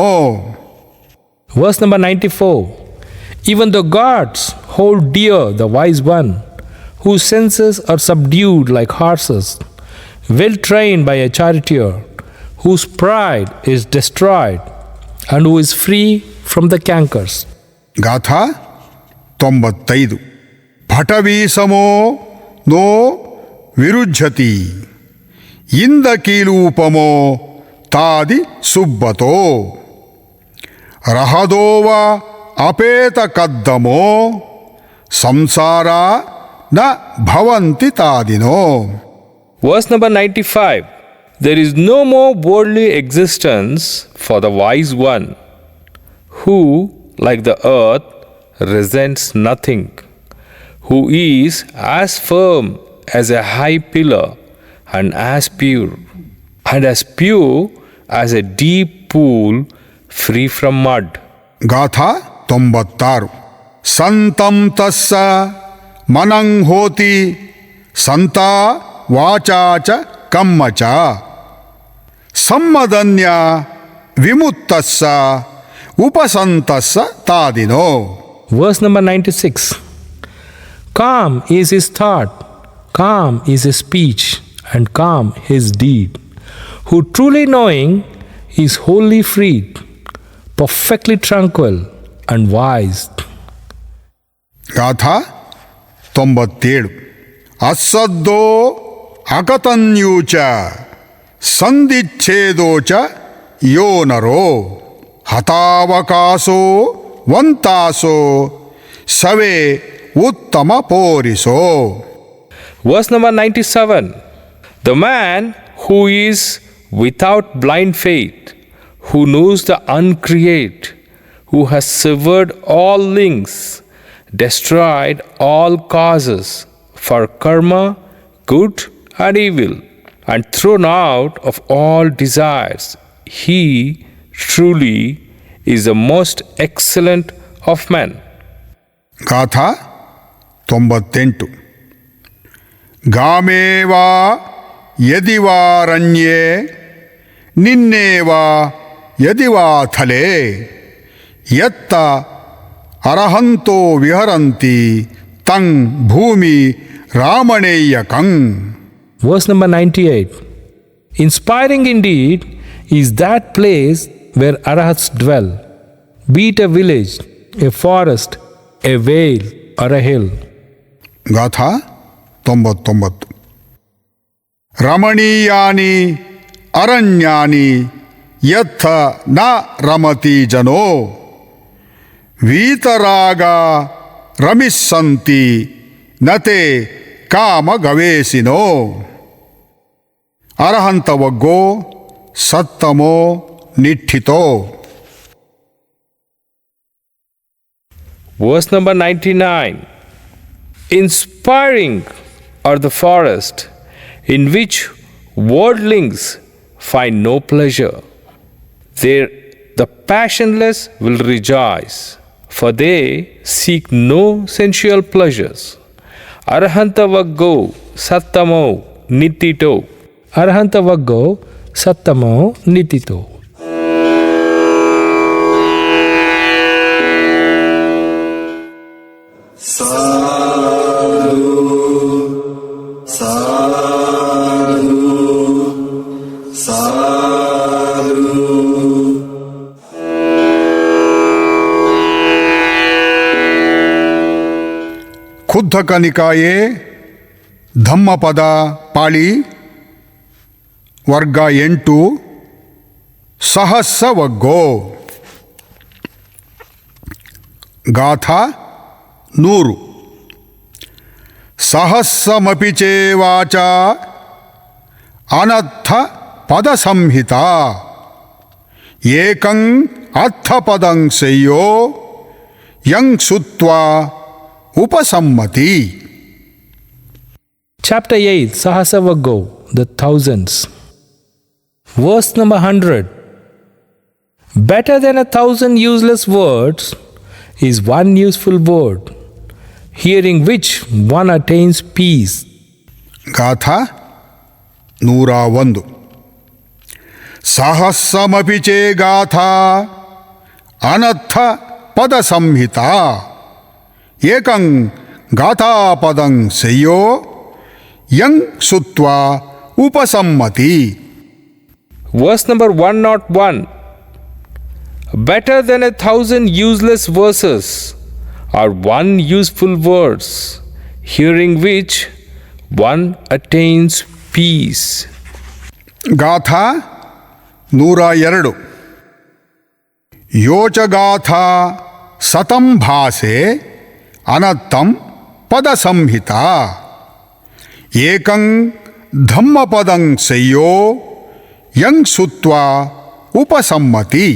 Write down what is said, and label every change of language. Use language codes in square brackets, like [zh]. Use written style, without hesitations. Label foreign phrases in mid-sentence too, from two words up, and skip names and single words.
[en] Verse number 94. Even the gods hold dear the wise one, whose senses are subdued like horses, well trained by a charioteer, whose pride is destroyed, and who is free from the cankers. [pi] ಗಾಥಾ 95 ಪಟವೀಸಮೋ ನೋ ವಿರುಜ್ಯತಿ ಇಂದ ಕೀಲೂಪಮೋ ತಾದಿ ಸುಬ್ಬತೋ ರಹದೋವ ಅಪೇತ ಕದ್ದಮೋ ಸಂಸಾರ ನ ಭವಂತಿ ತಾದಿನೋ. [en] Verse number 95. There is no more worldly existence for the wise one, who, like the earth, resents nothing, who is as firm as a high pillar and as pure as a deep pool free from mud. [pi] ಗಾಥಾ 96 ಸಂತಂ ತಸ್ಸ ಮನಂ ಹೋತಿ ಸಂತ ವಾಚಾ ಚ ಕಮ್ಮ ಚ ಸಮ್ಮದನ್ಯ ವಿಮುತ್ತಸ್ಸ ಉಪಸಂತಸ್ಸ ತಾದಿನೋ. [en] Verse number 96. Calm is his thought, calm is his speech, and calm his deed, who truly knowing is wholly freed, perfectly tranquil and wise. [pi] ಗಾಥಾ 97 ಅಸ್ಸದ್ದೋ ಅಕತನ್ಯೂಚ ಸಂದಿಚ್ಛೇದೋಚ ಯೋ ನರೋ ಹತಾವಕಾಶೋ ವಂತಾಸೋ ಸವೇ ಉತ್ತಮ ಪೋರಿಸೋ. [en] Verse number 97. The man who is without blind faith, who knows the uncreate, who has severed all links, destroyed all causes for karma, good and evil, and thrown out of all desires, he truly is the most excellent of men. [pi] ಗಾಥಾ 98 ಗಾಮೇವಾ ಯದಿವಾರಣ್ಯೇ ನಿನ್ನೇವಾ ಯದಿವಾಥಲೆ ಯತ್ತ ಅರಹಂತೋ ವಿಹರಂತಿ ತಂ ಭೂಮಿ ರಾಮಣೇಯಕಂ. [en] Verse number 98. Inspiring indeed is that place where arahats dwell, be it a village, a forest, a vale, or a hill. [pi] ಗಾಥಾ 99 ರಮಣೀಯಾನಿ ಅರಣ್ಯಾನಿ ಯತ್ಥ ನ ರಮತಿ ಜನೋ ವೀತರಾಗ ರಮಿಸ್ಸಂತಿ ನತೆ ಕಾಮ ಗವೇಸಿನೋ. ಅರಹಂತವಗ್ಗೋ ಸತ್ತಮೋ ನಿಠಿತೋ. [en] Verse number 99. Inspiring are the forest in which worldlings find no pleasure. There the passionless will rejoice, for they seek no sensual pleasures. [pi] Arahantavaggo sattamo nitito. Arahantavaggo sattamo nitito. Sadhu, sadhu, sadhu. ಖುದ್ಧಕ ನಿಕಾಯೆ ಧಮ್ಮಪದ ಪಾಳಿ ವರ್ಗ 8 ಸಹಸ್ರವಗ್ಗೋ. ಗಾಥಾ 100 ಸಹಸ್ರಮಪಿ ಚೇವಾಚ ಅನರ್ಥ ಪದ ಸಂಹಿತ ಏಕಂ ಅರ್ಥಪದಂ ಸೆಯ್ಯೋ ಯಂ ಸುತ್ವಾ ಉಪಸಮ್ಮತಿ. [en] Chapter 8, Sahasavaggo, the thousands. Verse number 100. Better than 1,000 useless words is one useful word, hearing which one attains peace. [pi] ಗಾಥಾ 101 ಸಹಸ್ರಮಪಿ ಚೇ ಗಾಥಾ ಅನರ್ಥ ಪದ ಸಂಹಿತ ಏಕಂ ಗಾಥಾಪದಂ ಸೆಯ್ಯೋ ಯಂ ಸುತ್ವಾ ಉಪಸಮ್ಮತಿ. [en] Verse number 101. Better than 1,000 useless verses are one useful verse, hearing which one attains peace. [pi] ಗಾಥಾ 102. ಯೋಚಗಾಥಾ ಸತಂ ಭಾಸೆ ಅನತ್ತಂ ಪದ ಸಂಹಿತ ಏಕಂ ಧಮ್ಮಪದಂ ಸೆಯ್ಯೋ ಯಂ ಸುತ್ವಾ ಉಪಸಮ್ಮತಿ.